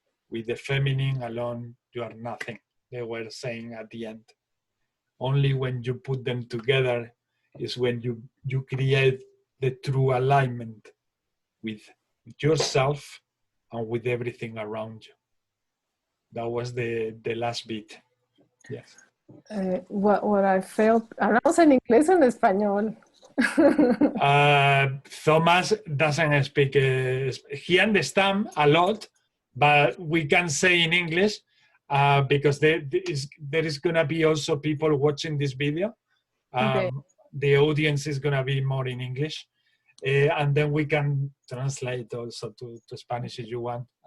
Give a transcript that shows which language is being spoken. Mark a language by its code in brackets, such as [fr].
[en] With the feminine alone, you are nothing. They were saying at the end. Only when you put them together is when you create the true alignment with yourself and with everything around you. That was the last bit. Yes. What I felt, [es] hablamos en inglés o en español. [en] Thomas doesn't speak, he understands a lot, but we can say in English because there is going to be also people watching this video. Okay. The audience is going to be more in English. And then we can translate also to Spanish if you want.